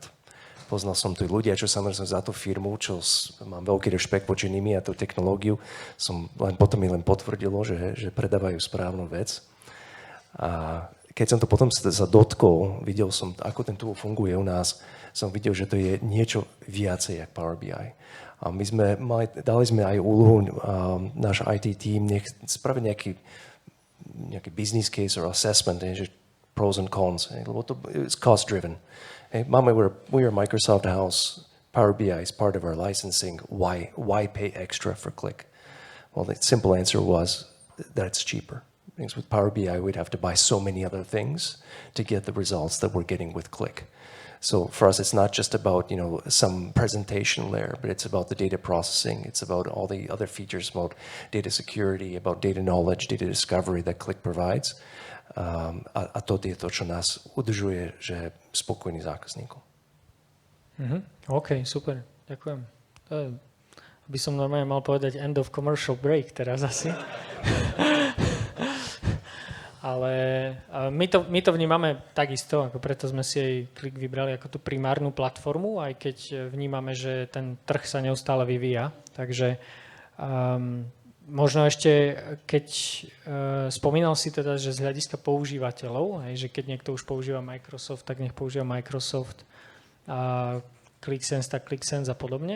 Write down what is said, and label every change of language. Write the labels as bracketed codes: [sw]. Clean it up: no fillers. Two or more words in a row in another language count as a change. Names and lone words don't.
[sk] Poznal som tu ľudia, čo samozrejme za tú firmu, čo mám veľký rešpekt voči nimi a tú technológiu, potom mi len potvrdilo, že predávajú správnu vec. A keď som to potom sa dotkol, videl som, ako ten tool funguje u nás, som videl, že to je niečo viacej ako Power BI. A my dali sme aj úlohu, náš [en] IT team, [sk] nech spraviť nejaký [en] business case or assessment, [sk] že [en] pros and cons, [sk] lebo to [en] is cost driven. We're a Microsoft house, Power BI is part of our licensing, why pay extra for Qlik? Well, the simple answer was that it's cheaper. Because with Power BI, we'd have to buy so many other things to get the results that we're getting with Qlik. So for us, it's not just about some presentation layer, but it's about the data processing. It's about all the other features about data security, about data knowledge, data discovery that Qlik provides. [sk] A to je to, čo nás udržuje, že spokojný zákazníkov. OK, super, ďakujem. By som normálne mal povedať [en] end of commercial break [sk] teraz asi. Ale my to vnímame takisto, ako preto sme si aj Qlik vybrali ako tú primárnu platformu, aj keď vnímame, že ten trh sa neustále vyvíja. Takže možno ešte, keď spomínal si teda, že z hľadiska používateľov, že keď niekto už používa Microsoft, tak nech používa Microsoft, QlikSense, tak QlikSense a podobne.